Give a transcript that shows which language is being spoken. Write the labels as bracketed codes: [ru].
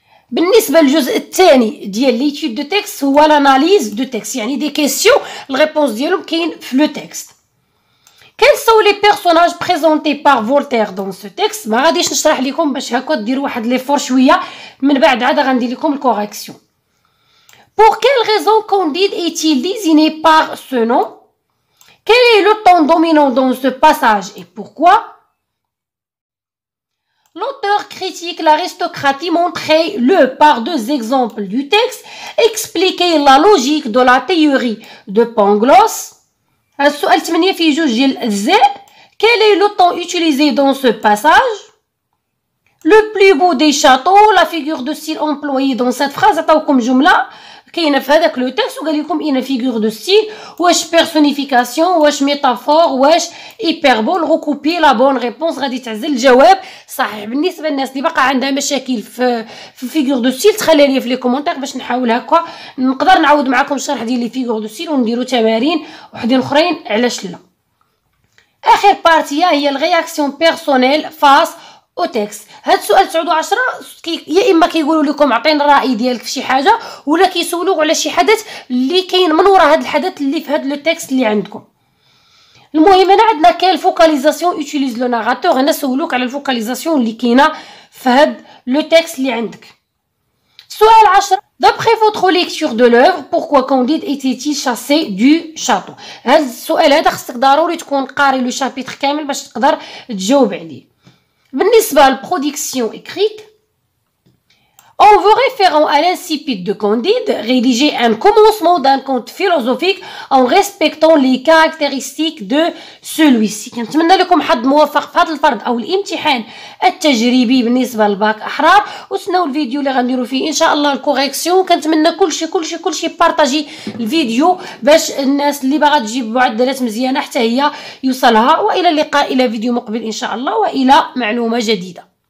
[ar] بالنسبه للجزء الثاني ديال [fr] ليتود دو تكست هو لاناليز دو تكست، [ar] يعني دي كيسيون الريبونس ديالهم كاين في لو تكست. [fr] Quels sont les personnages présentés par Voltaire dans ce texte؟ [ar] ما غاديش نشرح لكم باش هكا ديروا واحد ليفور شويه، من بعد عاد غندير لكم الكوريكسيون. [fr] Pour quelle raison Candide est-il désigné par ce nom؟ Quel est le ton dominant dans ce passage et pourquoi? L'auteur critique l'aristocratie, montrez-le par deux exemples du texte. Expliquez la logique de la théorie de Pangloss. [ar] السؤال 8 فيه جوج ديال الأجزاء. [fr] Quel est le ton utilisé dans ce passage? Le plus beau des châteaux, la figure de style employée dans cette phrase. [ar] عطاوكم جملة كاينه في هذاك لو تكست وقال لكم اين فيغور دو ستيل، واش بيرسونيفيكاسيون واش ميتافور واش ايبربول. غوكوبي لا بون ريبونس، غادي تعزل الجواب صحيح. بالنسبه للناس اللي باقا عندها مشاكل في فيغور دو ستيل تخليها لي في لي كومونتير باش نحاول هكا نقدر نعاود معكم الشرح ديال لي فيغور دو ستيل ونديروا تمارين وحدين اخرين علاش لا. اخر بارتيه هي الرياكسيون بيرسونيل فاس او تكست. هاد السؤال 9 و10 يا اما كيقولوا لكم عطينا الراي ديالك في شي حاجه، ولا كيسولوك على شي حدث اللي كاين من وراء هاد الحدث اللي في هاد لو تكست اللي عندكم. المهم هنا عندنا كاين الفوكاليزاسيون يوتيليز لو ناراتور. هنا سولوك على الفوكاليزاسيون اللي كاينه في هاد لو تكست اللي عندك. سؤال 10 [fr] d'après votre lecture de l'œuvre pourquoi Candide était-il chassé du château؟ [ar] هاد السؤال هذا خصك ضروري تكون قاري لو شابيتر كامل باش تقدر تجاوب عليه. بالنسبه للبرودكسيون écrite [fr] En vous référant à l'incipit de Candide, rédigez un commencement d'un conte philosophique en respectant les caractéristiques de celui-ci. [ar] كنتمنى لكم حظ موفق في هذا الفرض او الامتحان التجريبي بالنسبه للباك احرار، وتسناو الفيديو اللي غنديرو فيه ان شاء الله الكوريكسيون. كنتمنى كلشي بارطاجي الفيديو باش الناس اللي باغا تجيب معدلات مزيانه حتى هي يوصلها. والى اللقاء، الى فيديو مقبل ان شاء الله، والى معلومه جديده.